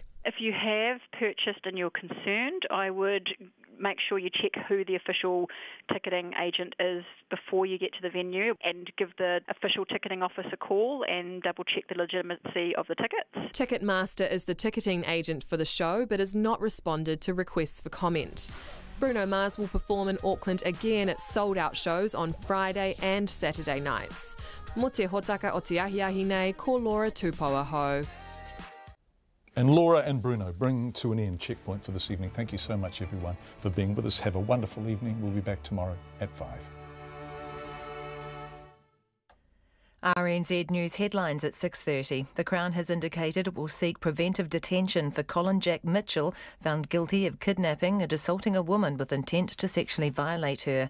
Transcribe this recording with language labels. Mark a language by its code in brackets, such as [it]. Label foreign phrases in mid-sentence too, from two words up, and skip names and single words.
[en] If you have purchased and you're concerned, I would make sure you check who the official ticketing agent is before you get to the venue, and give the official ticketing office a call and double check the legitimacy of the tickets. Ticketmaster is the ticketing agent for the show but has not responded to requests for comment. Bruno Mars will perform in Auckland again at sold-out shows on Friday and Saturday nights. [mi] Mo te hotaka o te ahiahi nei, ko Laura Tupou ho. [en] And Laura and Bruno bring to an end Checkpoint for this evening. Thank you so much, everyone, for being with us. Have a wonderful evening. We'll be back tomorrow at 5. RNZ News headlines at 6:30. The Crown has indicated it will seek preventive detention for Colin Jack Mitchell, found guilty of kidnapping and assaulting a woman with intent to sexually violate her.